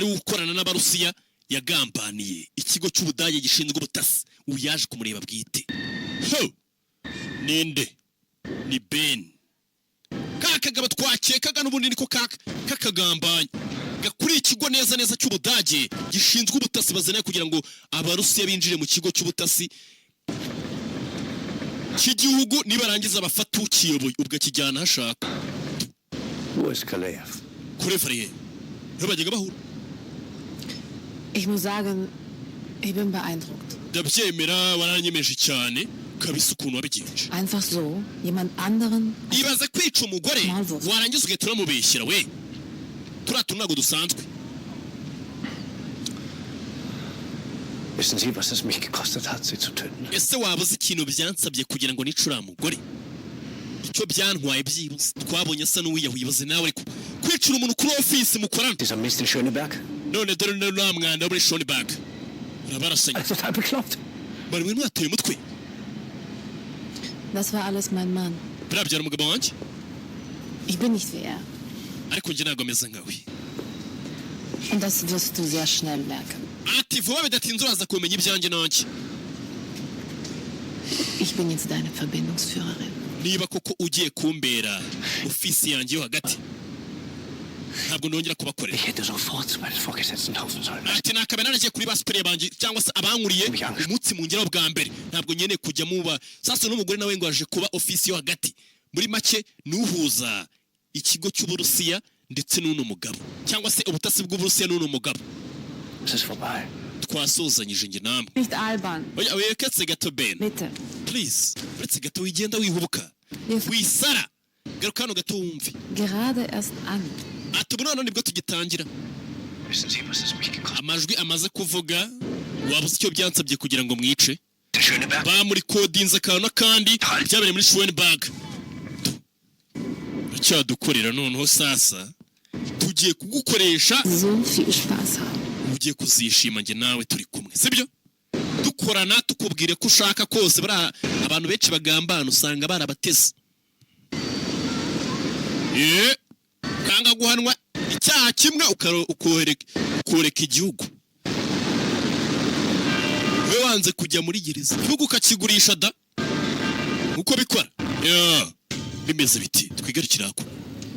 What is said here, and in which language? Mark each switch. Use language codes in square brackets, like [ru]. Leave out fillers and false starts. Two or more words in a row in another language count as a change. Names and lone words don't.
[rw] ukorana n'abarusiya yagambaniye ikigo cy'Ubudage gishinzwe ubutasi uyaje kumureba bwite ninde ni Ben kakagaba twakekaga n'ubundi niko kakagambanye gakuri ikigo neza neza cy'Ubudage gishinzwe ubutasi bazana kugira ngo abarusiya binjire mu kigo cy'ubutasi cy'igihugu nibarangiza bafata ukiyoboye ubwo kijyana hashaka [de] Wo ist Kalev? [rw] kurefariye ntibajyaga bahura [de] Ich muss sagen, ich bin beeindruckt. [rw] ndabyemera waranyemeje cyane kabisa ukuntu wabigenje [de] Einfach so, jemand anderen. [rw] ibaze kwica umugore warangiza ugahita uramubeshyira we turatu ntabwo dusanzwe [de] Wissen Sie, was es mich gekostet hat, sie zu töten? [rw] ese wabuze ikintu byansabye kugira ngo nicura mugore icyo byantwaye byibuze twabonye asa n'uwiyahuye ibaze nawe ariko kwicira umuntu kuri ofisi mukorana [de] Dieser Mist in Schöneberg? [rw] none dore nta mwanda muri Schöneberg urabarasanya [de] Total bekloppt. [rw] bari mwe mwateye umutwe [de] Das war alles mein Mann. [rw] birabyara umugabo wanjye [de] Ich bin nicht wie er. [rw] ariko njye ntabwo ameze nkawe [de] Und das wirst du sehr schnell merken. [rw] ati vuba bidatinze uraza kumenya ibyanjye nanjye [de] Ich bin jetzt deine Verbindungsführerin. [rw] niba koko ugiye kumbera ofisi yanjye yo hagati ntabwo nongera kubakorera [de] Ich hätte sofort zu meinen Vorgesetzten laufen sollen. [rw] ati nakaba naragiye kuri basuperiye banjye cyangwa se abankuriye umunsi mu ngero bwa mbere ntabwo nkeneye kujya muba sasa n'umugore nawe ngo aje kuba ofisi yo hagati muri make nuhuza ikigo cy'Uburusiya ndetse n'uno mugabo cyangwa se ubutasi bw'Uburusiya n'uno mugabo [de] Es ist vorbei. [rw] twasozanyije nge namwe [de] Nicht albern. [rw] oya weketse gato Ben [de] Bitte. [rw] please uretse gato wigenda wihubuka wisara garuka hano gato wumve [de] Gerade erst an. [rw] ati ubu none nibwo tugitangira [de] Wissen Sie, was es mich gekostet [rw] amajwi amaze kuvuga wabuze icyo byansabye kugira ngo mwice [de] hat? Der Schöneberg? [rw] bamuri kodinze akantu n'akandi byabereye muri Schöneberg cyadukorera noneho sasa tugiye kugukoresha [de] So viel Spaß haben. [rw] ugiye kuzishima nge nawe turi kumwe sibyo dukorana tukubwire ko ushaka kose bari abantu benshi bagambana usanga barabateze kanga guhanwa icyaha kimwe ukoreka igihugu we wanze kujya muri gereza igihugu ukakigurisha da uko bikora bimeze biti twigarukira ko